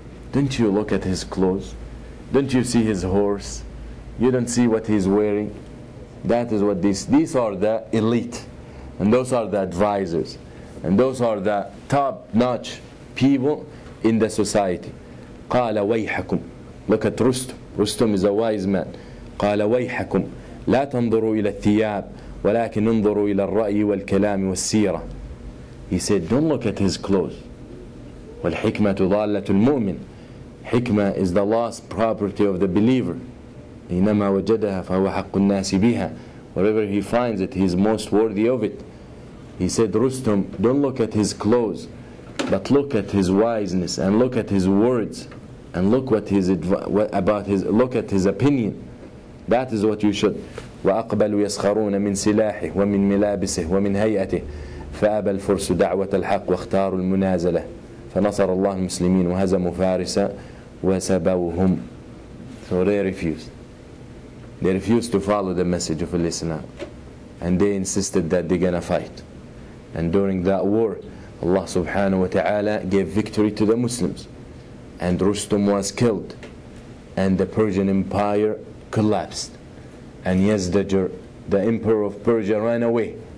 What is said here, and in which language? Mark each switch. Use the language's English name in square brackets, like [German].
[English] Don't you look at his clothes? Don't you see his horse? You don't see what he's wearing? That is what these are the elite, and those are the advisors, and those are the top-notch people in the society. [Arabic] قال ويحكم. [English] Look at Rustum. Rustum is a wise man. [Arabic] قال ويحكم لا تنظروا إلى الثياب ولكن انظروا إلى الرأي والكلام والسيرة. [English] He said, don't look at his clothes. [Arabic] والحكمة ضالة المؤمن. [English] Hikmah is the lost property of the believer. [Arabic] إنما وجدها فهو حق الناس بها. [English] Wherever he finds it, he is most worthy of it. He said, Rustum, don't look at his clothes, but look at his wiseness and look at his words and look look at his opinion. That is what you should. [Arabic] وأقبلوا يسخرون من سلاحه ومن ملابسه ومن هيئته فأبى الفرس دعوة الحق واختاروا المنازلة فنصر الله المسلمين وهزموا فارس وسبوهم. [English] So they refused. They refused to follow the message of Islam, and they insisted that they're gonna fight. And during that war, Allah subhanahu wa ta'ala gave victory to the Muslims, and Rustum was killed, and the Persian Empire collapsed, and Yazdajir, the emperor of Persia, ran away.